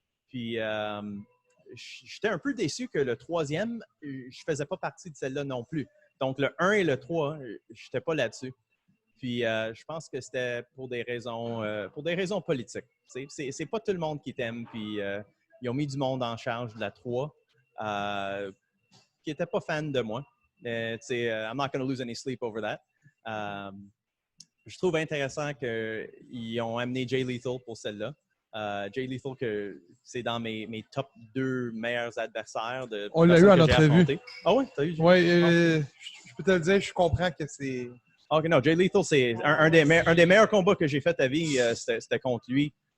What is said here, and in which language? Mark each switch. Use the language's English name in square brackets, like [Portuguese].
[French] Puis, j'étais un peu déçu que le troisième, je ne faisais pas partie de celle-là non plus. Donc, le 1 et le 3, je n'étais pas là-dessus. Puis, je pense que c'était pour des raisons politiques. C'est pas tout le monde qui t'aime. Puis, ils ont mis du monde en charge de la 3 qui n'était pas fan de moi. [English] I'm not going to lose any sleep over that. [French] Je trouve intéressant qu'ils ont amené Jay Lethal pour celle-là. Jay Lethal, c'est dans mes top 2 meilleurs adversaires. On l'a eu en entrevue. Ah ouais? T'as eu Jay? Oui, je peux te le dire, je comprends que c'est... OK, non, Jay Lethal, c'est un des meilleurs combats que j'ai fait à vie, c'était contre lui.